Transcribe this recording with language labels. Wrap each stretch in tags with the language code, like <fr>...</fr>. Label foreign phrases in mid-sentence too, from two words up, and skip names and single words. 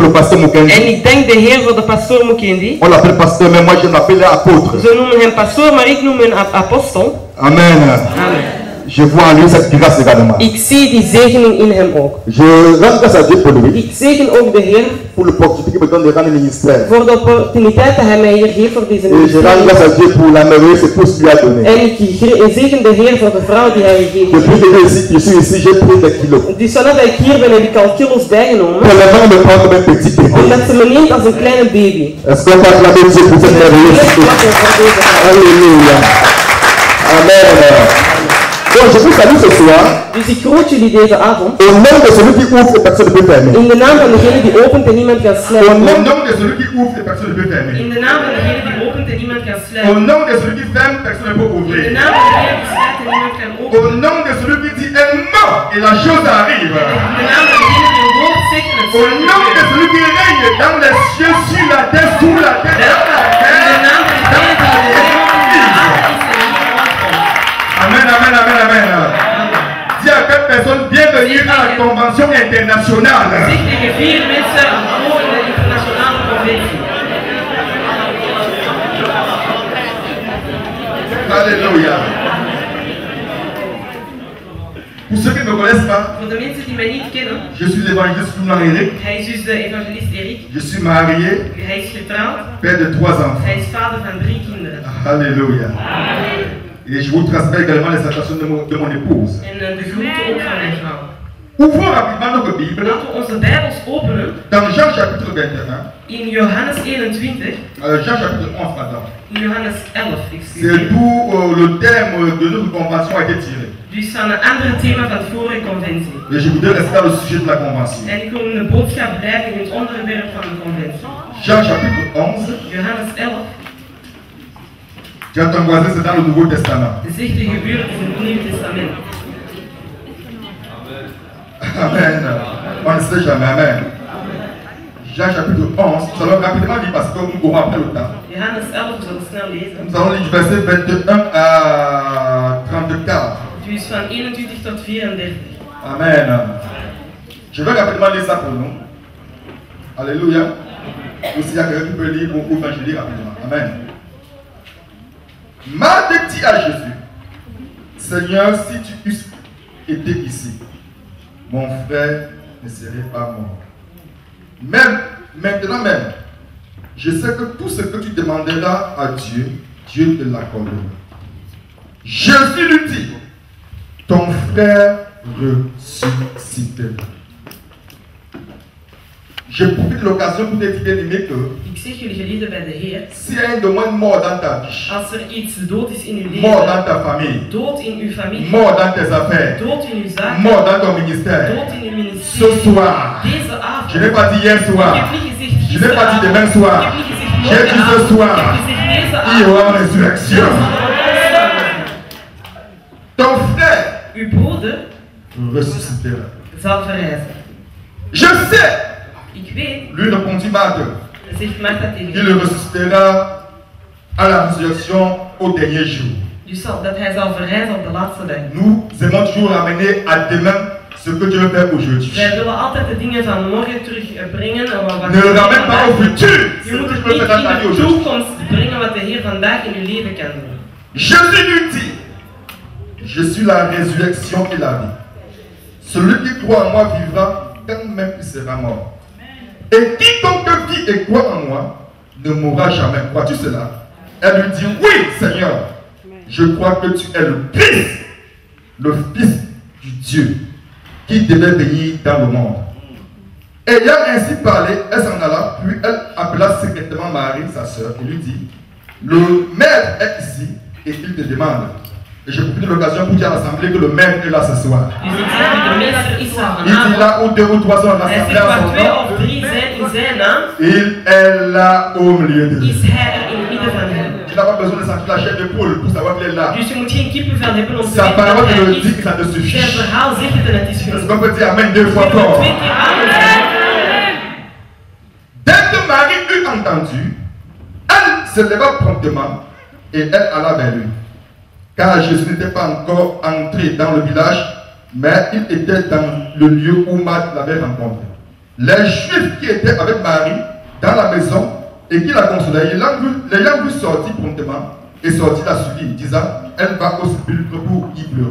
<fr>pasteur Mukendi.</fr> <nl>En ik dank de Heer voor de pastoor Mukendi.</nl> <fr>On l'appelle pasteur, mais moi je l'appelle apôtre.</fr> <nl>Ze noemen hem pastoor, maar ik noem hem apostel. Amen. Amen.</nl> <fr>Je vois en lui cette grâce également.</fr> <nl>Ik zie die zegening in hem ook.</nl> <fr>Je rends grâce à Dieu pour lui.</fr> <nl>Ik zegen ook de Heer</nl> <fr>Pour l'opportunité qu'il me donne de rendre le ministère.</fr> <nl>voor de opportuniteit dat hij mij hier geeft voor deze</nl> <fr>Et je rends grâce à Dieu pour la merveilleuse épouse qu'il a donnée.</fr> <nl>En ik zegen de Heer voor de vrouw die hij gegeven</nl> <fr>Depuis que je suis ici, j'ai pris des kilos.</fr> <nl>Dus zodat ik hier ben, heb ik al kilo's bijgenomen.</nl> <fr>Tellement me prend comme un petit bébé.</fr> <nl>Omdat ze me neemt als een kleine baby.</nl> <fr>Est-ce qu'on peut acclamer Dieu pour cette merveilleuse épouse? Alléluia. Amen. Donc je vous salue ce soir.</fr> <nl>Dus ik groet jullie deze avond.</nl> <fr>Au nom de celui qui ouvre et personne ne peut fermer.</fr> <nl>In de naam van degene die opent en niemand kan</nl> <fr>Au</fr> <nl>sluiten.</nl> <fr>nom de celui qui ouvre et personne ne peut fermer.</fr> <nl>In de naam van degene die opent en niemand kan</nl> <fr>Au</fr> <nl>sluiten.</nl> <fr>nom de celui qui ferme, personne ne peut</fr> <nl>In de</nl> <fr>ouvrir.</fr> <nl>naam van degene die sluit en niemand kan</nl> <fr>Au</fr> <nl>openen.</nl> <fr>nom de celui qui dit un mot et la chose arrive.</fr> <nl>In de naam van degene die een woord zegt en het</nl> <fr>Au nom de celui qui règne dans les cieux, sur la terre, sous la terre.</fr> <nl>In de naam van degene die de hemel is</nl> <fr>Amen, amen, amen, amen. Dis à quatre personnes, bienvenue à la convention internationale.</fr> <nl>Zeg tegen 4 mensen voor de internationale conventie.</nl> <fr>Alléluia. Pour ceux qui ne me connaissent pas,</fr> <nl>Voor de mensen die mij niet kennen,</nl> <fr>je suis l'évangéliste Foulan Eric.</fr> <nl>hij is dus de evangelist Erik.</nl> <fr>Je suis marié,</fr> <nl>Hij is getrouwd.</nl> <fr>père de 3 enfants.</fr> <nl>Hij is vader van 3 kinderen.</nl> <fr>Alléluia. Et je vous transmets également les salutations de mon épouse.</fr> <nl>En de groeten ook van mijn vrouw.</nl> <fr>Ouvrons rapidement notre Bible</fr> <nl>Laten we onze Bijbels openen</nl> <fr>dans Jean chapitre 21.</fr> <nl>in Johannes 21.</nl> <fr>Jean chapitre 11, pardon.</fr> <nl>In Johannes 11,</nl> <fr>C'est</fr> <nl>excuseer.</nl> <fr>d'où le terme de notre convention a été tiré.</fr> <nl>Dus van een ander thema van de vorige conventie.</nl> <fr>Et je voudrais rester dans le sujet de la convention.</fr> <nl>En ik wil een boodschap blijven in het onderwerp van de conventie.</nl> <fr>Jean chapitre 11.</fr> <nl>Johannes 11.</nl> <fr>Tu as ton voisin, c'est dans le Nouveau Testament.</fr> <nl>Zegt de gebeurtenis in het Nieuwe Testament.</nl> <fr>Amen. On ne sait jamais. Amen. Jean chapitre 11. Nous allons rapidement lire parce que nous courons après le temps.</fr> <nl>Johannes 11, we zullen snel lezen.</nl> <fr>Nous allons lire du verset 21 à 34.</fr> <nl>Dus van 21 tot 34.</nl> <fr>Amen. Je vais rapidement lire ça pour nous. Alléluia. Ou s'il y a quelqu'un qui peut lire ou je lis rapidement. Amen. Marthe dit à Jésus, Seigneur, si tu eusses été ici, mon frère ne serait pas mort. Même, maintenant même, je sais que tout ce que tu demanderas à Dieu, Dieu te l'accordera. Jésus lui dit, ton frère ressuscitera. Je profite de l'occasion pour te dire, bien-aimé, que</fr> <nl>Ik zeg jullie geliefden bij de Heer,</nl> <fr>s'il y a un domaine mort dans ta vie,</fr> <nl>als er iets dood is in uw</nl> <fr>mort dans</fr> <nl>leven,</nl> <fr>ta famille,</fr> <nl>dood in uw familie,</nl> <fr>mort dans tes affaires,</fr> <nl>dood in uw zaak,</nl> <fr>mort dans ton ministère,</fr> <nl>dood in uw</nl> <fr>ce</fr> <nl>ministerie,</nl> <fr>soir,</fr> <nl>deze avond,</nl> <fr>je n'ai pas dit hier</fr> <nl>ik</nl> <fr>soir,</fr> <nl>heb niet gezegd</nl> <fr>je n'ai pas dit</fr> <nl>gisteravond,</nl> <fr>demain</fr> <nl>ik</nl> <fr>soir,</fr> <nl>heb niet gezegd</nl> <fr>j'ai dit ce</fr> <nl>morgenavond,</nl> <fr>soir,</fr> <nl>ik heb gezegd deze</nl> <fr>il y</fr> <nl>avond.</nl> <fr>aura une résurrection. Ton frère</fr> <nl>Uw broeder</nl> <fr>ressuscitera.</fr> <nl>zal verrijzen.</nl> <fr>Je sais,</fr> <nl>Ik weet,</nl> <fr>lui répondit Marthe,</fr> <nl>zegt Martha tegen</nl> <fr>qu'il</fr> <nl>hem,</nl> <fr>ressuscitera à la résurrection au dernier jour.</fr> <nl>dus dat hij zal verrijzen op de laatste dag.</nl> <fr>Nous aimons toujours ramener à demain ce que Dieu veut faire aujourd'hui.</fr> <nl>Wij willen altijd de dingen van morgen terugbrengen.</nl> <fr>Ne ramène pas au futur ce</fr> <nl>Je moet</nl> <fr>que</fr> <nl>het</nl> <fr>je peux</fr> <nl>niet</nl> <fr>faire dans ta</fr> <nl>in</nl> <fr>vie</fr> <nl>de</nl> <fr>aujourd'hui.</fr> <nl>toekomst brengen wat de Heer vandaag in uw leven kan doen.</nl> <fr>Jésus lui dit, je suis la résurrection et la vie. Celui qui croit en moi vivra quand même il sera mort. Et quiconque vit et croit en moi ne mourra jamais. Crois-tu cela? Elle lui dit, oui Seigneur, je crois que tu es le Christ, le Fils du Dieu, qui devait venir dans le monde. Ayant ainsi parlé, elle s'en alla, puis elle appela secrètement Marie, sa sœur, et lui dit, le maître est ici et il te demande. Et je profite de l'occasion pour dire à l'assemblée que le maître est là ce soir.</fr> <nl>Dus ik zeg, de meester is er</nl> <fr>Il dit</fr> <nl>vanavond.</nl> <fr>là où 2 ou 3 sont</fr> <nl>Hij</nl> <fr>rassemblés</fr> <nl>zegt</nl> <fr>à</fr> <nl>waar</nl> <fr>son</fr> <nl>2</nl> <fr>nom,</fr> <nl>of 3 zijn in zijn naam,</nl> <fr>il est là au milieu de nous.</fr> <nl>is hij er in het midden van hen.</nl> <fr>Tu n'as pas besoin de sentir la chair de poule pour savoir qu'il est là.</fr> <nl>Dus je moet geen kippenvel hebben om te</nl> <fr>Sa</fr> <nl>weten dat</nl> <fr>parole te</fr> <nl>hij</nl> <fr>le dit</fr> <nl>is.</nl> <fr>que ça te</fr> <nl>Zijn</nl> <fr>suffit.</fr> <nl>verhaal zegt het en het is</nl> <fr>Est-ce</fr> <nl>genoeg.</nl> <fr>qu'on peut dire Amen 2 fois</fr> <nl>Je moet</nl> <fr>fort?</fr> <nl>2 keer amen zeggen.</nl> <fr>Dès que Marie eut entendu, elle se leva promptement et elle alla vers lui. Car Jésus n'était pas encore entré dans le village, mais il était dans le lieu où Marthe l'avait rencontré. Les Juifs qui étaient avec Marie dans la maison et qui la consolaient, l'ayant vu sortir promptement et sortir la suivie, disant, elle va au sépulcre pour y pleurer.</fr>